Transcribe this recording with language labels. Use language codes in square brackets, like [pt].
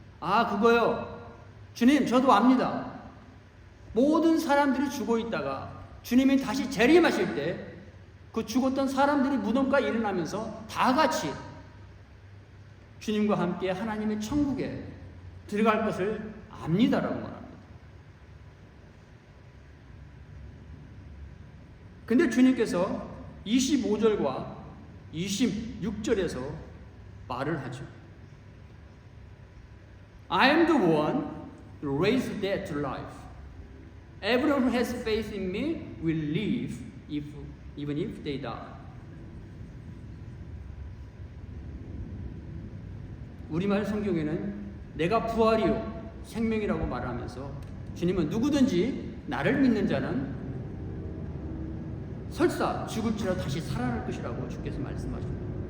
[ko] 아, 그거요. 주님, 저도 압니다. 모든 사람들이 죽어 있다가 주님이 다시 재림하실 때 그 죽었던 사람들이 무덤가에 일어나면서 다 같이 주님과 함께 하나님의 천국에 들어갈 것을 압니다라고 말합니다. 근데 주님께서 25절과 26절에서 말을 하죠. [en] I am the one who raised the dead to life. Everyone who has faith in me will live even if they die. [ko] 우리말 성경에는 내가 부활이요 생명이라고 말하면서 주님은 누구든지 나를 믿는 자는 설사 죽을지라도 다시 살아날 것이라고 주께서 말씀하십니다.